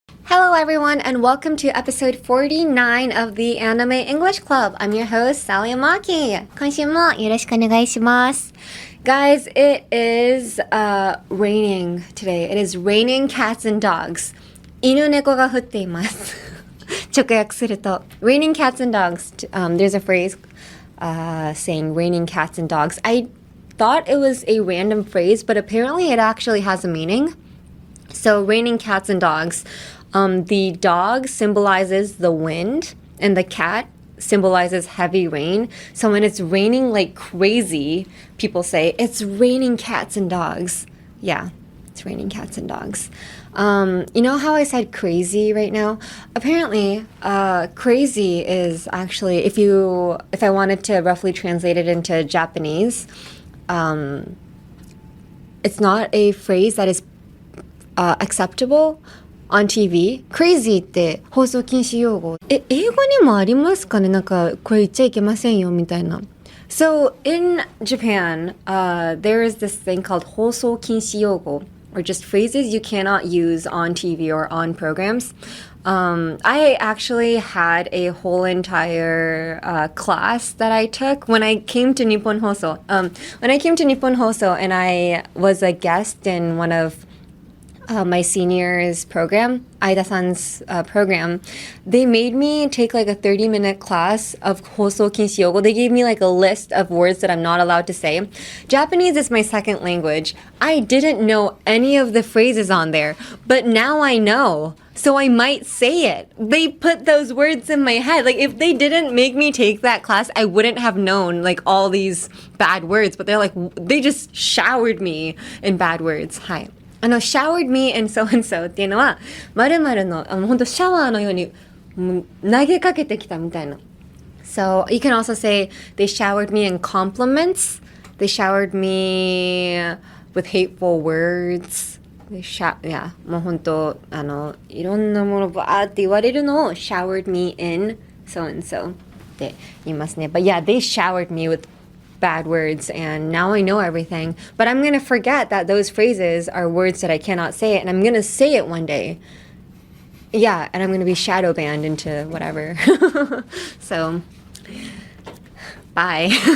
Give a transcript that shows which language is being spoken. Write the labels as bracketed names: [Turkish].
[English] Hello everyone and welcome to episode 49 of the Anime English Club. I'm your host, Sal Yamaki. [Japanese] 今週もよろしくお願いします。 [English] Guys, it is raining today. It is raining cats and dogs. [Japanese] 犬猫が降っています。直訳すると [English] raining cats and dogs. There's a phrase saying raining cats and dogs. I thought it was a random phrase, but apparently it actually has a meaning. So raining cats and dogs. The dog symbolizes the wind and the cat symbolizes heavy rain. So when it's raining like crazy, people say it's raining cats and dogs. Yeah, it's raining cats and dogs. You know how I said crazy right now? Apparently, crazy is actually, if I wanted to roughly translate it into Japanese, it's not a phrase that is acceptable on TV. [Japanese] Crazy って放送禁止用語。英語にもありますかね？なんかこれ言っちゃいけませんよみたいな。 [English] So in Japan, there is this thing called 放送禁止用語, or just phrases you cannot use on TV or on programs. I actually had a whole entire class that I took when I came to Nippon Hoso. When I came to Nippon Hoso and I was a guest in one of my senior's program, Aida-san's program, they made me take like a 30-minute class of Hoso Kinshi Yogo. They gave me like a list of words that I'm not allowed to say. Japanese is my second language. I didn't know any of the phrases on there, but now I know. So I might say it. They put those words in my head. Like if they didn't make me take that class, I wouldn't have known like all these bad words. But they just showered me in bad words. Hi. showered me in so and so [Japanese] っていうのは〇〇の本当シャワーのように投げかけてきたみたいな。 [English] So you can also say they showered me in compliments. They showered me with hateful words. [Japanese] Yeah, もう本当いろんなものバーって言われるのを [English] showered me in so and so [Japanese] って言いますね。 [English] But yeah, they showered me with bad words and now I know everything, but I'm gonna forget that those phrases are words that I cannot say and I'm gonna say it one day. Yeah, and I'm gonna be shadow banned into whatever. So bye.